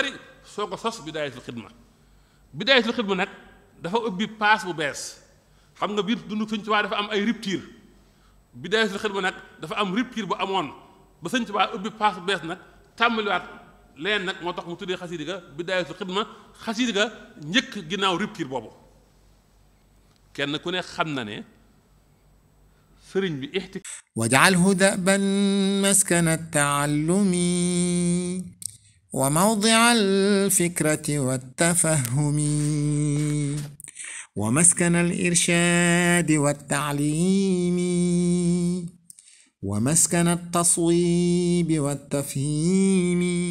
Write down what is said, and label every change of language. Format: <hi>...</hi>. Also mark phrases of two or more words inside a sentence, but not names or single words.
<wo>bari soo ko sos bidaayatul xidma nag dafa ubbi paas bu bees xam nga biir dundu sëñ Tuubaa dafa am ay rupture bidaayatul xidma nag dafa am rupture bu amoon ba sëñ Tuubaa ubbi paas bu bees nag tàmbaliwaat leen nag moo tax mu tuddee xasida ga bidaayatul xidma xasida ga njëkk ginnaaw rupture boobu kenn ku ne xam na ne sëriñ bi</wo> <ar>واجعله دأبا مسكن التعلم وموضع الفكرة والتفهم ومسكن الإرشاد والتعليم ومسكن التصويب والتفهيم</ar>